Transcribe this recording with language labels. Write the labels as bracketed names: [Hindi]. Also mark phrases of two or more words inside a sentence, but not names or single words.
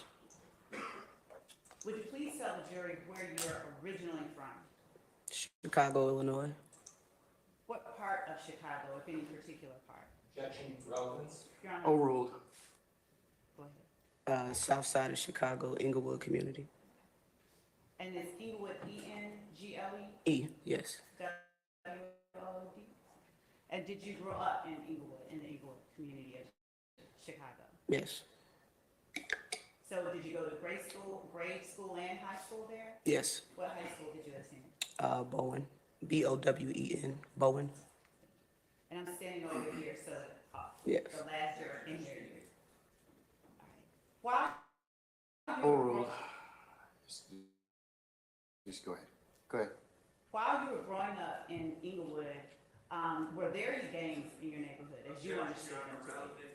[English] Would you please tell the jury where you're originally from? Chicago, Illinois. What part of Chicago, if any particular part? Objection, relevance. Your Honor, Overruled. go ahead. South side of Chicago, Inglewood community. And is Inglewood E-N-G-L-E? E, yes. W-O-O-D? And did you grow up in Inglewood, in the Inglewood community of Chicago? Yes. So did you go to grade school and high school there? Yes. What high school did you attend? Bowen. B-O-W-E-N. Bowen. And I'm standing over here, so Yes. the last year in there. Why? Overruled. Just go ahead. Go ahead. While you were growing up in Inglewood, were there any gangs in your neighborhood as you understood them to be?